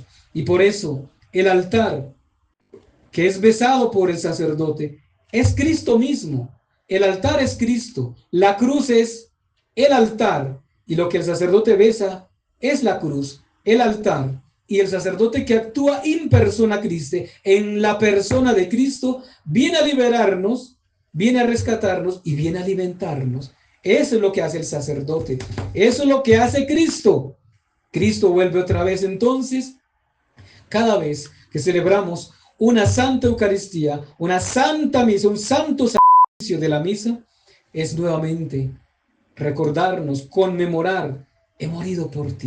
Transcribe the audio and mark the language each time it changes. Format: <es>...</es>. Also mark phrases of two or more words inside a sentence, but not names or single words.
<es>Y por eso el altar que es besado por el sacerdote es Cristo mismo. El altar es Cristo, la cruz es el altar, y lo que el sacerdote besa es la cruz, el altar. Y el sacerdote que actúa</es> <la>in persona Christi,</la> <es>en la persona de Cristo, viene a liberarnos viene a rescatarnos y viene a alimentarnos. Eso es lo que hace el sacerdote. Eso es lo que hace Cristo. Cristo vuelve otra vez entonces, cada vez que celebramos una santa Eucaristía, una santa misa, un santo sacrificio de la misa, es nuevamente recordarnos, conmemorar, he morido por ti.</es>